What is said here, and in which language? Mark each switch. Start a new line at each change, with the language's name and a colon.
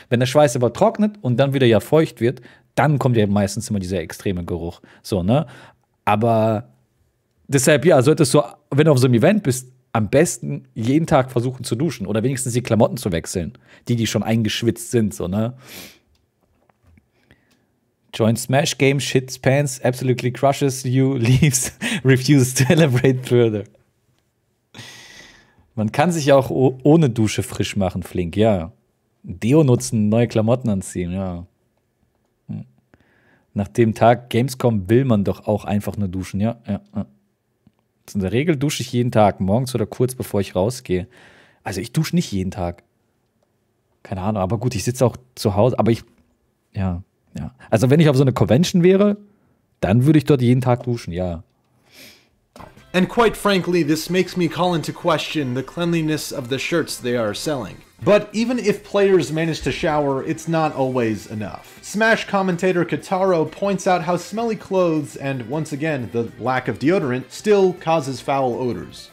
German: Wenn der Schweiß aber trocknet und dann wieder ja feucht wird, dann kommt ja meistens immer dieser extreme Geruch. So, ne? Aber deshalb, ja, solltest du, wenn du auf so einem Event bist, am besten jeden Tag versuchen zu duschen oder wenigstens die Klamotten zu wechseln, die schon eingeschwitzt sind, so, ne?
English: Join Smash Game, shits pants, absolutely crushes you, leaves, refuses to elaborate further.
German: Man kann sich ja auch ohne Dusche frisch machen, flink, ja. Deo nutzen, neue Klamotten anziehen, ja. Nach dem Tag Gamescom will man doch auch einfach nur duschen, ja. In der Regel dusche ich jeden Tag, morgens oder kurz bevor ich rausgehe. Also ich dusche nicht jeden Tag. Keine Ahnung, aber gut, ich sitze auch zu Hause, aber ja. Also wenn ich auf so eine Convention wäre, dann würde ich dort jeden Tag duschen, ja.
English: And quite frankly, this makes me call into question the cleanliness of the shirts they are selling. But even if players manage to shower, it's not always enough. Smash commentator Kataro points out how smelly clothes and, once again, the lack of deodorant still causes foul odors.